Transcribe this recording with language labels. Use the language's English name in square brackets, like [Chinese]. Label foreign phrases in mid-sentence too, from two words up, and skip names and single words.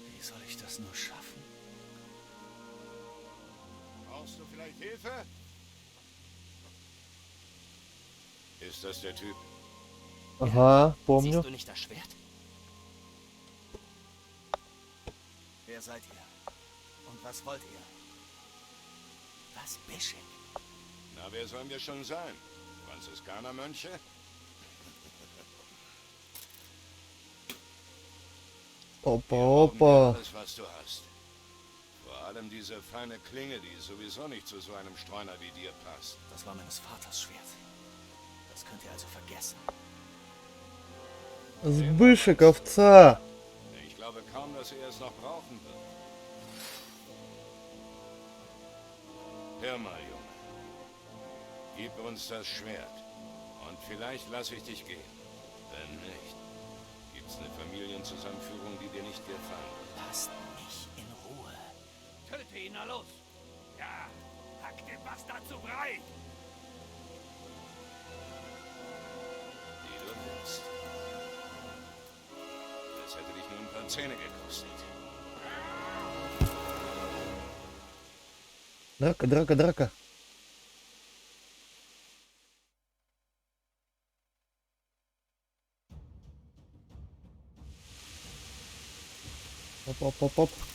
[German] soll ich das nur schaffen? Brauchst du vielleicht Hilfe? Ist das der Typ? [Russian] Ага, помню. [German] Siehst du nicht das Schwert? Wer seid ihr? Und was wollt ihr? Was, Bischek? Na, wer sollen wir schon sein? Franziskanermönche? [Russian] Опа, [German] Wir [Russian] опа. [German] alles, was du hast. Vor allem diese feine Klinge, die sowieso nicht zu so einem Streuner wie dir passt. Das war meines Vaters Schwert. Das könnt ihr also vergessen. [Russian] Сбышек, овца. [German] Ich glaube kaum, dass er es noch brauchen wird. Hör mal, Junge. Gib uns das Schwert. Und vielleicht lasse ich dich gehen. Wenn nicht, gibt's eine Familienzusammenführung, die dir nicht gefallen. Lasst mich in Ruhe. Töte ihn, na los! Ja, hack den Bastard zu Brei! Wie du willst. Das hätte dich nur ein paar Zähne gekostet. [Russian] Драка, драка, драка. Оп, оп, оп, оп.